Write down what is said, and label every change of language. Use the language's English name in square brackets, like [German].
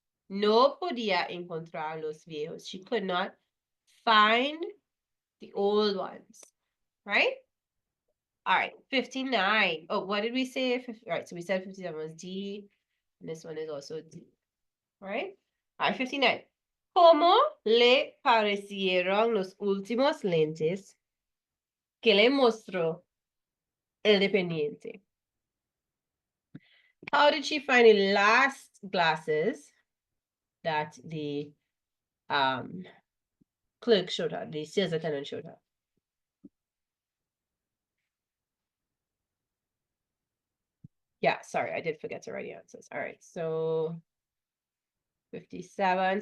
[Spanish] No podía encontrar los viejos. [English] She could not find the old ones, right? All right, 59. Oh, what did we say? All right, so we said 57 was D, and this one is also D, right? All right, 59. [Spanish] ¿Cómo le parecieron los últimos lentes que le mostró el dependiente? [English] How did she find the last glasses that the clerk showed her, the sales attendant showed her? Yeah, sorry, I did forget to write the answers. All right, so 57.